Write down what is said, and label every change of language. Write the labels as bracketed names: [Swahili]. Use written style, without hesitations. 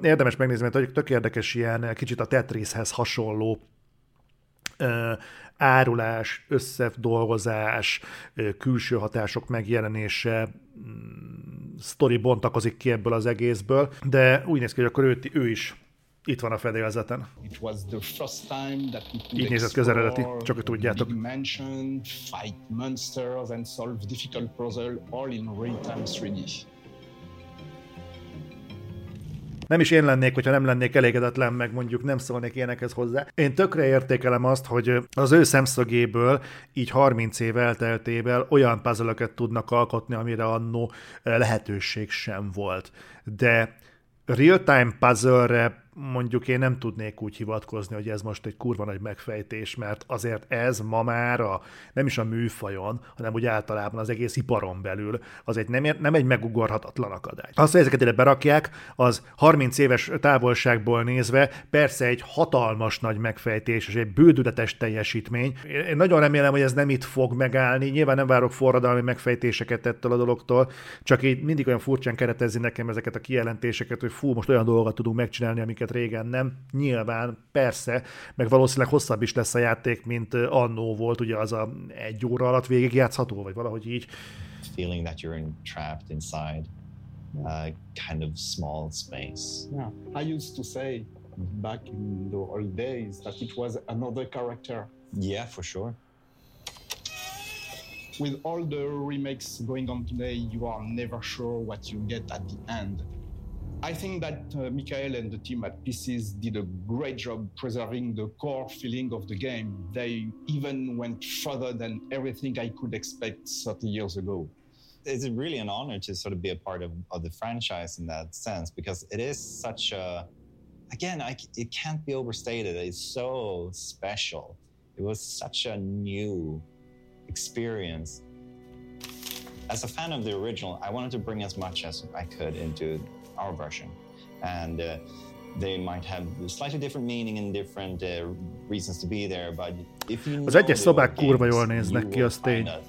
[Hungarian] Érdemes megnézni, mert tök érdekes ilyen kicsit a Tetrishez hasonló árulás, összedolgozás, külső hatások megjelenése, sztori bontakozik ki ebből az egészből, de úgy néz ki, hogy akkor ő is itt van a fedélzeten. [English] It was the first time that we could explore the dimension, fight monsters and solve difficult puzzles all in real-time 3D. [Hungarian] Nem is én lennék, hogyha nem lennék elégedetlen, meg mondjuk nem szólnék ilyenekhez hozzá. Én tökre értékelem azt, hogy az ő szemszögéből, így 30 év elteltével olyan puzzle-öket tudnak alkotni, amire annó lehetőség sem volt. De real-time puzzle-re mondjuk én nem tudnék úgy hivatkozni, hogy ez most egy kurva nagy megfejtés, mert azért ez ma már nem is a műfajon, hanem úgy általában az egész iparon belül, az egy nem egy megugorhatatlan akadály. Azt, hogy ezeket ide berakják, az 30 éves távolságból nézve persze egy hatalmas nagy megfejtés, és egy bődületes teljesítmény. Én nagyon remélem, hogy ez nem itt fog megállni, nyilván nem várok forradalmi megfejtéseket ettől a dologtól, csak így mindig olyan furcsán keretezi nekem ezeket a kijelentéseket, hogy fú, most olyan dolgot tudunk megcsinálni, amiket régen nem. Nyilván, persze, meg valószínűleg hosszabb is lesz a játék, mint annó volt, ugye az a egy óra alatt végigjátszható, vagy valahogy így. [English] Feeling that you're trapped inside a kind of small space. Yeah. I used to say back in the old days that it was another character. Yeah, for sure. With all the remakes going on today, you are never sure what you get at the end. I think that Mikael and the team at Pieces did a great job preserving the core feeling of the game. They even went further than everything I could expect 30 years ago. It's really an honor to sort of be a part of the franchise in that sense, because it is such a, again, it can't be overstated. It's so special. It was such a new experience. As a fan of the original, I wanted to bring as much as I could into our version, and they might have slightly different meaning and different reasons to be there, but if you [Hungarian] az egyes szobák kurva jól néznek ki, az tény.